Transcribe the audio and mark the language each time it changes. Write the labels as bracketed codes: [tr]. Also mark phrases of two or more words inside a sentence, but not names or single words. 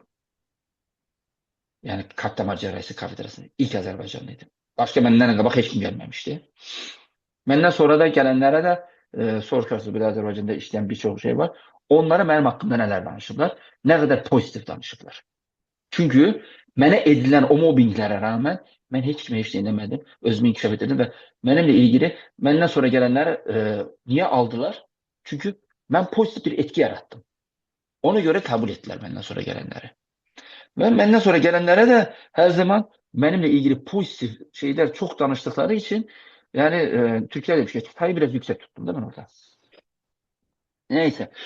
[tr] Yani kalp damar cerrahisi kafedrasında ilk Azerbaycanlıydım. Başka benden qabaq heç kim gelmemişti. Benden sonra da gelenlere de soruyorsunuz bir Azerbaycan'da işleyen birçok şey var. Onlara benim hakkımda neler danışırlar, ne kadar pozitif danışırlar. [az] Çünkü Mənə edilən o mobbinglərə rağmen mən heç kimə heç nə eləmədim. Özümü inkişaf etdirdim və mənimlə ilgili məndən sonra gələnləri niyə aldılar? Çünki mən pozitiv bir etki yaratdım. [tr] Ona göre kabul ettiler benden sonra gelenleri. Ve benden sonra gelenlere de her zaman benimle ilgili pozitif şeyler çok danıştıkları için yani Türkler demiş ki çıtayı biraz yüksek tuttum değil mi orada? Neyse.